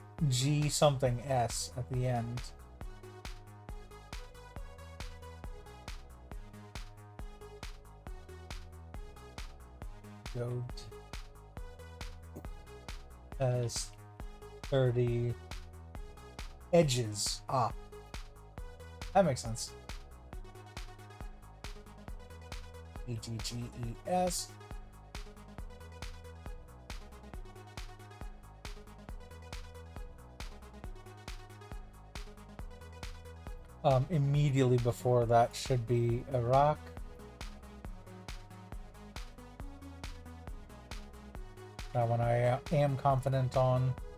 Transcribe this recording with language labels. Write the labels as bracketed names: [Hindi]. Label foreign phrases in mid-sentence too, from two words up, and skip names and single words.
[English] G something S at the end. Dod has 30 edges. Ah. That makes sense. E-G-G-E-S. Immediately before that should be Iraq. That one I am confident on.